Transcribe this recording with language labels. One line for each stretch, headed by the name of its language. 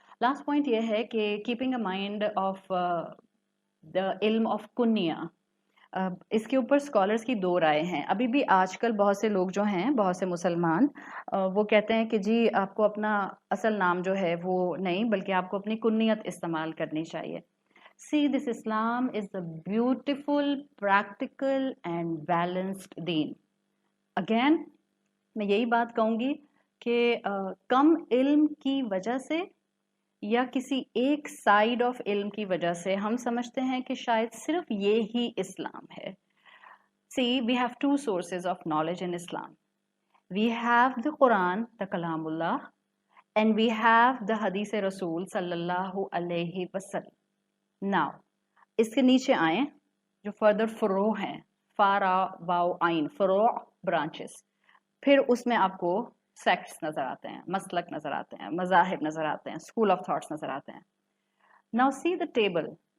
Urdu: Last point یہ ہے کہ
English: keeping a mind of the
Urdu: علم آف کنیا. اس کے اوپر اسکالرس کی دو رائے ہیں. ابھی بھی آج کل بہت سے لوگ جو ہیں، بہت سے مسلمان وہ کہتے ہیں کہ جی آپ کو اپنا اصل نام جو ہے وہ نہیں بلکہ آپ کو اپنی کنیت استعمال کرنی چاہیے.
English: See, this Islam is the beautiful, practical and balanced deen.
Urdu: Again, میں یہی بات کہوں گی کہ کم علم کی وجہ سے یا کسی ایک سائیڈ آف علم کی وجہ سے ہم سمجھتے ہیں کہ شاید صرف یہ ہی اسلام ہے.
English: See, we have two sources of knowledge in Islam. We have the Quran, the Kalam Allah, and we have the Hadith Rasul sallallahu alayhi wasallam.
Urdu: Now, اس کے نیچے آئیں جو further فروع ہیں، فارا واو عین، فروع برانچز. پھر اس میں آپ کو سیکٹس نظر آتے ہیں، مسلک نظر آتے ہیں، مذاہب نظر آتے ہیں، اسکول آف تھاٹس نظر آتے ہیں.
English: Now see the table.